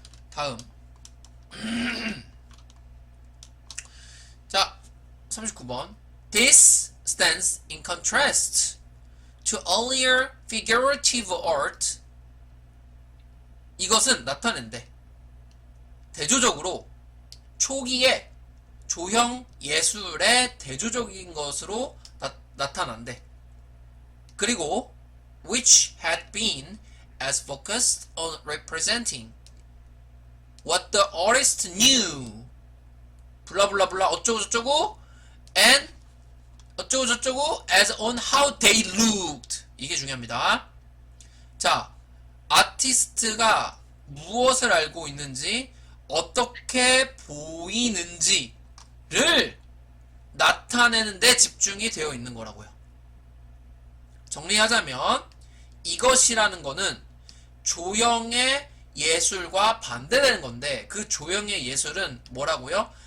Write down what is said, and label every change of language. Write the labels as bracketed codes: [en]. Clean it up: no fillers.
[ko] 다음 자 39번 [en] This stands in contrast to earlier figurative art. [ko] 이것은 나타낸대. 대조적으로 초기에 조형 예술의 대조적인 것으로 나타난대. [en] 그리고 which had been as focused on representing what the artist knew [ko] 블라블라블라 어쩌고저쩌고 [en] and [ko] 어쩌고저쩌고 [en] as on how they looked. [ko] 이게 중요합니다. 자, 아티스트가 무엇을 알고 있는지 어떻게 보이는지를 나타내는 데 집중이 되어 있는 거라고요. 정리하자면 이것이라는 거는 조형의 예술과 반대되는 건데 그 조형의 예술은 뭐라고요?